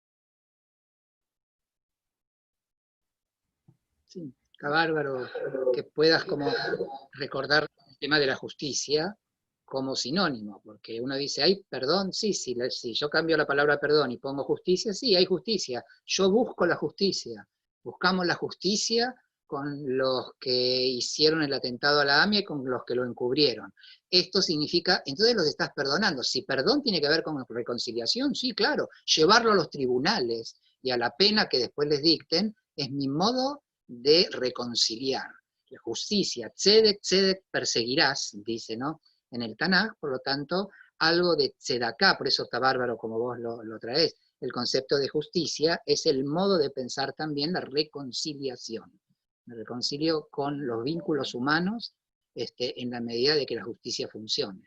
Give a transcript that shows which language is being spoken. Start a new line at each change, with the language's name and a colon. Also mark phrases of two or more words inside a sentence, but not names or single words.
Spanish: Sí, está bárbaro que puedas como recordar el tema de la justicia como sinónimo, porque uno dice, ay, perdón, sí, si yo cambio la palabra perdón y pongo justicia, sí, hay justicia, yo busco la justicia, buscamos la justicia con los que hicieron el atentado a la AMIA y con los que lo encubrieron. Esto significa, entonces los estás perdonando. Si perdón tiene que ver con reconciliación, sí, claro, llevarlo a los tribunales y a la pena que después les dicten, es mi modo de reconciliar. La justicia,
Hebrew: צדק, צדק, perseguirás,
Spanish: dice, ¿no? En el Tanaj, por lo tanto, algo de tzedaká, por eso está bárbaro como vos lo traés. El concepto de justicia es el modo de pensar también la reconciliación. Me reconcilio con los vínculos humanos en la medida de que la justicia funcione.